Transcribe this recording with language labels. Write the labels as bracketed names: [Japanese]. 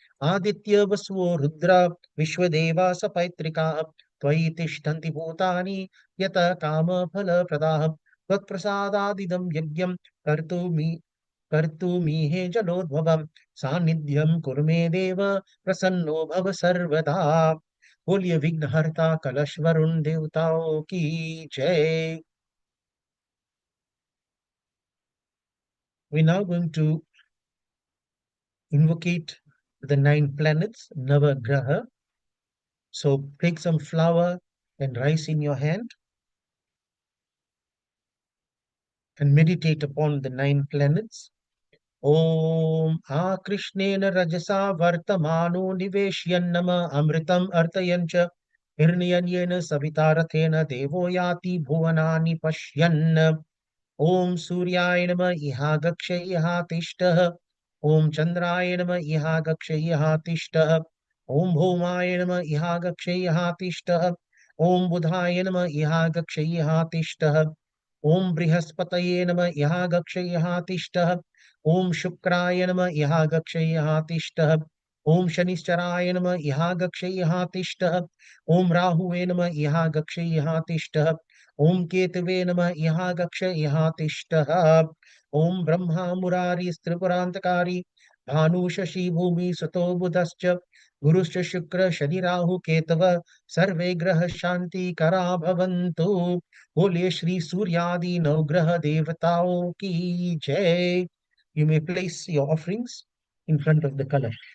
[Sanskrit] Aditya Vasvo Rudra Vishwadeva Sapaitrika Tvai Tishtanti Bhutani Yata Kama Phala Pradaha त्वत्प्रसादादिदं यज्ञं कर्तुमीहे जलोद्भवम् सान्निध्यं कुरु मे देव प्रसन्नो भव सर्वदा. [Hindi] बोलिए विघ्नहर्ता कलश वरुण देवताओं की जय. [English] We now going to invocate the 9 planets, Navagraha. So take some flour and rice in your hand and meditate upon the 9 planets. [Sanskrit] ॐ आकृष्णेन रजसा वर्तमानो निवेशयन्नम अमृतम् अर्थयन् च हिरण्यन्येन सविता रथेन देवो याति भुवनानि पश्यन्. ॐ सूर्याय नमः इहा गक्ष इहा तिष्ठः. ॐ चन्द्राय नमः इहा गक्ष इहा तिष्ठः. ॐ भौमाय नमः इहा गक्ष इहा तिष्ठः. ॐ बुधाय नमः इहा गक्ष इहा तिष्ठः. ॐ बृहस्पतये नमः इहा गक्ष इहा तिष्ठः. ॐ शुक्राय नमः इहा गक्ष इहा तिष्ठः. ॐ शनिश्चराय नमः इहा गक्ष इहा तिष्ठः. ॐ राहुवे नमः इहा गक्ष इहा तिष्ठः. ॐ केतवे नमः इहा गक्ष इहा तिष्ठः. ॐ ब्रह्मा मुरारी त्रिपुरान्तकारी भानु शशि भूमि सुतो बुधश्च गुरुश्च शुक्र शनि राहु केतव सर्वे ग्रह शांति करा भवन्तु. [Hindi] बोलिए श्री सूर्यादि नवग्रह देवताओं की जय. [English] You may place your offerings in front of the color.